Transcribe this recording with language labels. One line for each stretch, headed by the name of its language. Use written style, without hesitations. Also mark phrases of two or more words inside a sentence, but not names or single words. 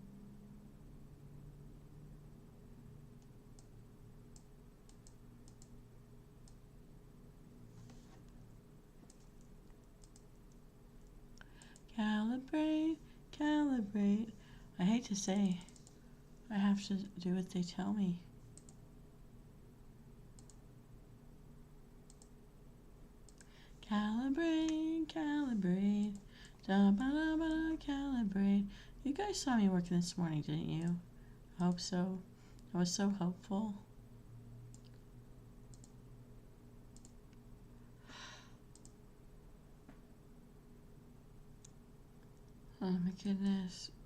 English: Calibrate, calibrate. I hate to say, I have to do what they tell me. Calibrate, calibrate. Da ba da ba da, calibrate. You guys saw me working this morning, didn't you? I hope so. I was so helpful. Oh my goodness.